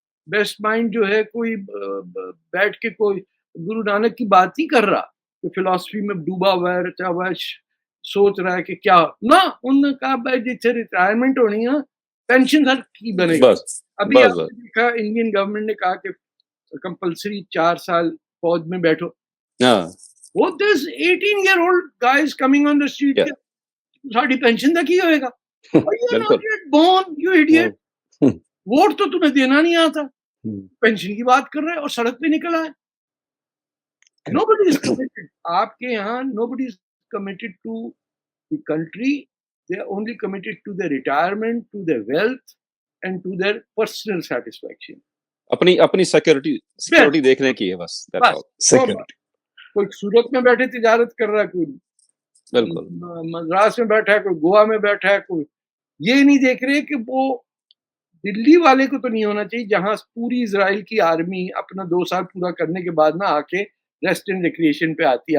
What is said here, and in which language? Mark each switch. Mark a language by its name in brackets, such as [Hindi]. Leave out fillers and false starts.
[Hindi] Best mind जो है कोई बैठ के कोई गुरु नानक की बात नहीं कर रहा, तो फिलॉसफी में डूबा हुआ है, रचा हुआ है, सोच रहा है कि क्या ना। उन्होंने कहा भाई जिसे रिटायरमेंट होनी है, पेंशन हर की बनेगी। अभी आपने देखा इंडियन गवर्नमेंट ने कहा कि कंपलसरी 4 साल फौज में बैठो। [English] What this 18-year-old guy is coming on the street, [Hindi] sari pension तक ही होएगा। [English] You're not yet born, you idiot. [Hindi] Vote तो तुम्हें देना नहीं आता, पेंशन की बात कर रहे हैं और सड़क पे निकल आए। [English] Nobody is committed. [Hindi] आपके यहाँ [English] nobody is committed to the country. They are only committed to their retirement, to their wealth, and to their personal satisfaction. [Hindi] अपनी अपनी सिक्योरिटी देखने की है बस, [English] that's [Hindi] बस [English] all. Security. [Hindi] कोई सूरत में बैठे तिजारत कर रहा है, कोई बिल्कुल मद्रास में बैठा है, कोई गोवा में बैठा है, कोई ये नहीं देख रहे कि वो दिल्ली वाले को तो नहीं होना चाहिए जहां पूरी इजराइल की आर्मी अपना 2 साल पूरा करने के बाद ना आके रेस्ट एंड रिक्रिएशन पे आती है।